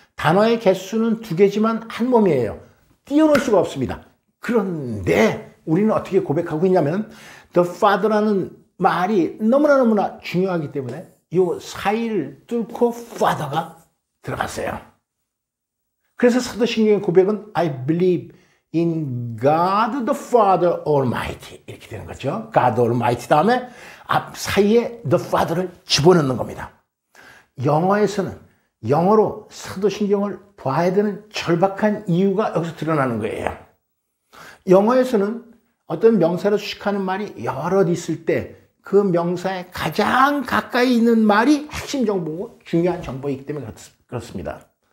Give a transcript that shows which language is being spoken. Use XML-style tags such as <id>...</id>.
<ko>단어의 개수는 2개지만 한 몸이에요. 띄어놓을 수가 없습니다. 그런데 우리는 어떻게 고백하고 있냐면 the father라는 말이 너무나 중요하기 때문에 이 사이를 뚫고 father가 들어갔어요. 그래서 사도신경의 고백은</ko> <en>I believe in God the Father Almighty</en> <ko>이렇게 되는 거죠. God Almighty 다음에 앞 사이에 the Father를 집어넣는 겁니다. 영어로 사도신경을 봐야 되는 절박한 이유가 여기서 드러나는 거예요. 영어에서는 어떤 명사를 수식하는 말이 여럿 있을 때 그 명사에 가장 가까이 있는 말이 핵심 정보고 중요한 정보이기 때문에 그렇습니다.</ko>